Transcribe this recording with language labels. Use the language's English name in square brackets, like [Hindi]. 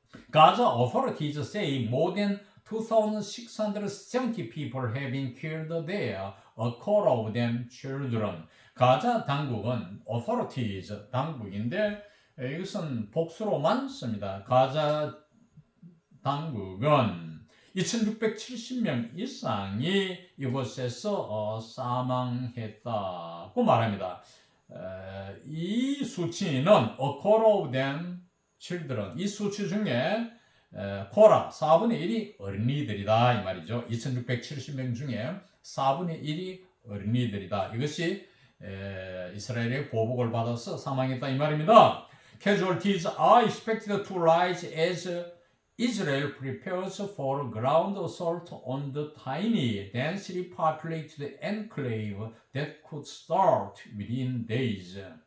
[English] Gaza authorities say more than 2,670 people have been killed there, a quarter of them children. [Korean] 가자 당국은 authorities, 당국인데 이것은 복수로만 씁니다. 가자 당국은 2,670명 이상이 이곳에서 사망했다고 말합니다. 이 수치는 [English] a quarter of them children, [Korean] 이 수치 중에 코라 4분의 1이 어린이들이다 이 말이죠. 2,670명 중에 4분의 1이 어린이들이다. 이것이 이스라엘의 보복을 받아서 사망했다 이 말입니다. [English] Casualties are expected to rise as Israel prepares for ground assault on the tiny, densely populated enclave that could start within days.